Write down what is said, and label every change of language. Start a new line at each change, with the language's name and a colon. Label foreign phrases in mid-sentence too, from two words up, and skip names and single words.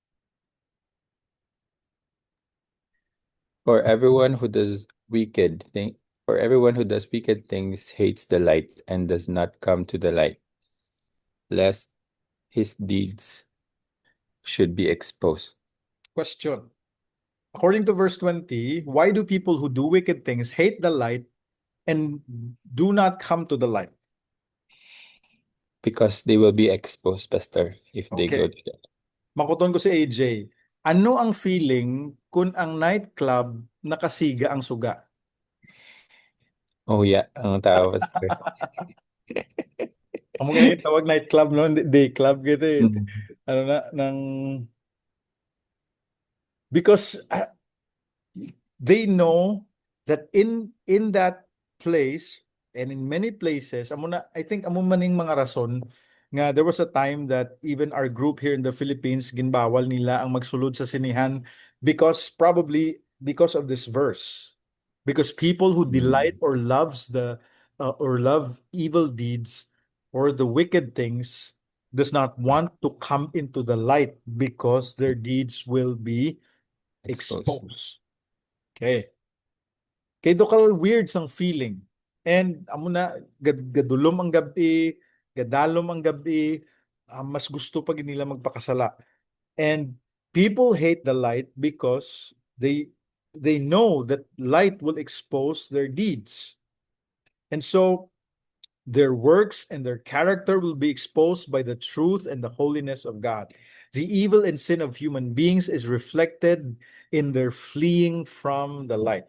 English: For everyone who does wicked things hates the light and does not come to the light, lest his deeds should be exposed. Question. According to verse 20, why do people who do wicked things hate the light and do not come to the light? Because they will be exposed, Pastor, if they Okay. go to that.
Hiligaynon: Makuton ko si AJ. Ano ang feeling kung ang nightclub nakasiga ang suga?
English: Oh yeah,
Hiligaynon: ang tao, Pastor. Ang mga tawag nightclub, no? Day club gitu eh. Mm. Ano na, ng...
English: Because they know that in that place and in many places, I think
Hiligaynon: amo maning mga rason nga
English: there was a time that even our group here in the Philippines
Hiligaynon: ginbawal nila ang magsulod sa sinihan
English: probably because of this verse. Because people who delight or love evil deeds or the wicked things does not want to come into the light because their deeds will be exposed. Okay.
Hiligaynon: Kay dokal weird sang feeling. And amo na gadulom ang gabi, gadalom ang gabi, mas gusto pa gid nila magpakasala.
English: And people hate the light because they know that light will expose their deeds. And so their works and their character will be exposed by the truth and the holiness of God. The evil and sin of human beings is reflected in their fleeing from the light.